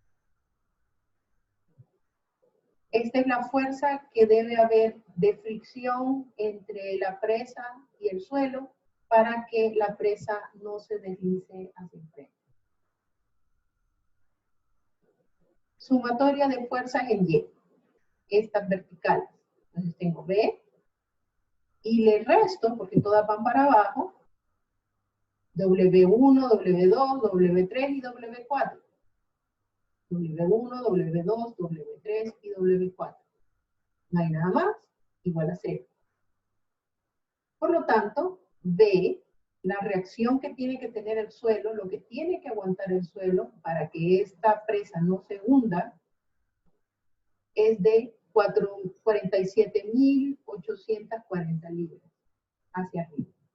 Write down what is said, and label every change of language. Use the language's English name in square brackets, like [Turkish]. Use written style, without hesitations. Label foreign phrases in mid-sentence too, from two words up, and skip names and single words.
[Spanish] Esta es la fuerza que debe haber de fricción entre la presa y el suelo para que la presa no se deslice hacia el frente. Sumatoria de fuerzas en Y, estas verticales. Entonces tengo B, y le resto, porque todas van para abajo, W1, W2, W3 y W4. W1, W2, W3 y W4. No hay nada más, igual a 0. Por lo tanto, B, la reacción que tiene que tener el suelo, lo que tiene que aguantar el suelo para que esta presa no se hunda, es de 47.840 libras hacia arriba.